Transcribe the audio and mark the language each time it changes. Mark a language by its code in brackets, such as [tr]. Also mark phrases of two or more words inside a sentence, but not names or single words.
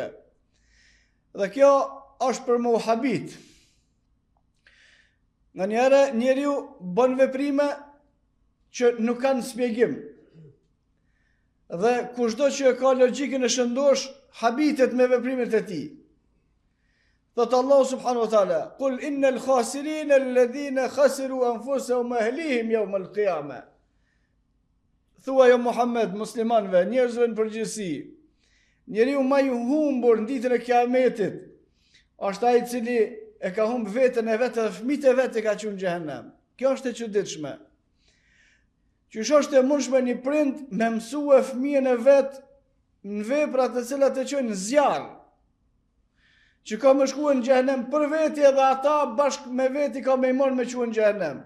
[sq] Dhe kjo është për mohabit. Nga njëre njeriu bën veprime që nuk kanë shpjegim. Dhe kushdo që ka logjikën e shëndosh, habitet me veprimet e tij. [ar] Thot الله سبحانه وتعالى قل إن الخاسرين الذين خسروا أنفسهم وأهليهم يوم القيامة." [sq] Thua jo Muhammed, muslimanve, njerëzve në përgjithësi, njeriu më i humbur në ditën e Kiametit është ai i cili e ka humbë veten e vet dhe fëmijët e vet e ka qenë në xhehenem. Kjo është e çuditshme. Qysh është e mundshme një prind me mësue fëmijën e vet në vepra të cilat e çojnë zjarr, që ka më shkuar në xhehenem për veti edhe ata bashkë me veti ka më i marrë me qenë në xhehenem.